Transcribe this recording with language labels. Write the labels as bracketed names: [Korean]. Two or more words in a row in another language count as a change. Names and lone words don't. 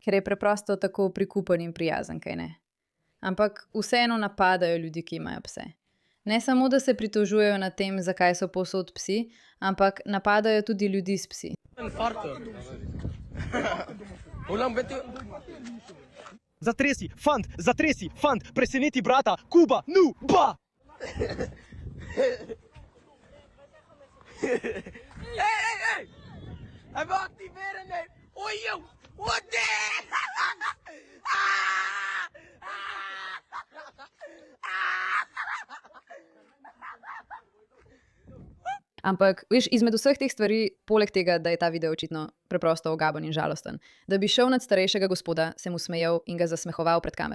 [Slovenian] Ker je preprosto tako prikupen in prijazen, kaj ne? Ampak vseeno napadajo ljudi, ki imajo pse. Ne samo, da se pritožujejo nad tem, zakaj so povsod psi, ampak napadajo tudi ljudi s psi. Zatresi, fant, preseneti brata, Kuba, nu, ba! Hey! [Dutch] Even activeren, nee! Oei, joh! Wat [Slovenian] Ampak, veš, izmed vseh teh stvari, poleg tega, da je ta video očitno preprosto ogaben in žalosten, da bi šel nad starejšega gospoda, se mu smejal in ga zasmehoval pred kamero.